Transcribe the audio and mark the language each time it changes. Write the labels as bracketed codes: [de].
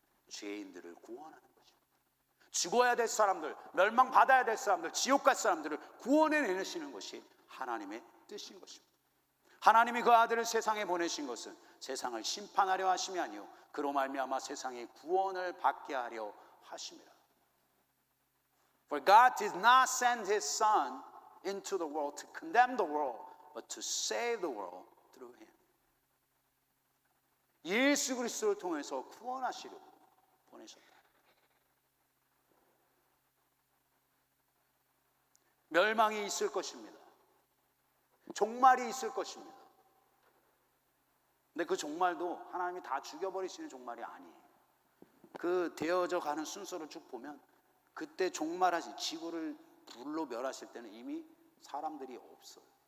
[ko] 죄인들을 구원하는 것입니다. 죽어야 될 사람들, 멸망받아야 될 사람들, 지옥 갈 사람들을 구원해내시는 것이 하나님의 뜻인 것입니다. 하나님이 그 아들을 세상에 보내신 것은 세상을 심판하려 하심이 아니요 그로 말미암아 세상의 구원을 받게 하려 하심이라. [en] For God did not send His Son into the world to condemn the world, but to save the world through Him. [ko] 예수 그리스도를 통해서 구원하시려고 보내셨다. 멸망이 있을 것입니다. 종말이 있을 것입니다. 근데 그 종말도 하나님이 다 죽여버리시는 종말이 아니에요. 그 되어져 가는 순서를 쭉 보면 그때 종말하신 지구를 불로 멸하실 때는 이미 사람들이 없어요.